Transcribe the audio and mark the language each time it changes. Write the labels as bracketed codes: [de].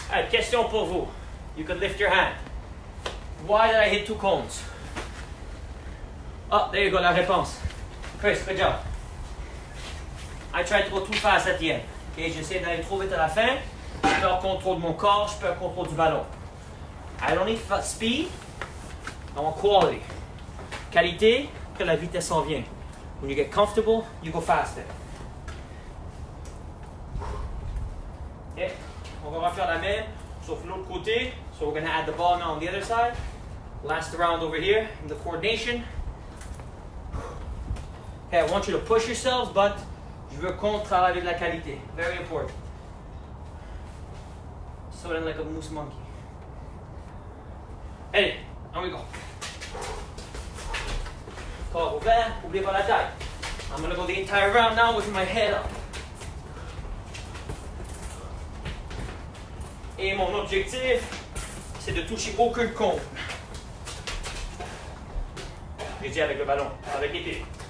[fr] Question pour vous. [en] You can lift your hand. Why did I hit 2 cones? Oh, there you go, [fr] la réponse. [en] Chris, good job. I tried to go too fast at the end. [fr] Okay, j'essaie d'aller trop vite à la fin. Je perds le contrôle de mon corps, je perds le contrôle du ballon. [en] I don't need speed, I want quality. [fr] Qualité, que la vitesse s'en vient. [en] When you get comfortable, you go faster. Okay. [fr] On va refaire la même, sauf l'autre côté. [en] So we're going to add the ball now on the other side. Last round over here in the coordination. Okay, I want you to push yourselves, but [fr] je veux qu'on travaille avec la qualité. [en] Very important. Sort of like a moose monkey. Allez, on we go. [fr] Corps ouvert, oubliez pas la taille. [en] I'm going to go the entire round now with my head up. [fr] Et mon objectif, c'est de toucher aucun cône. Je dis avec le ballon, avec l'épée.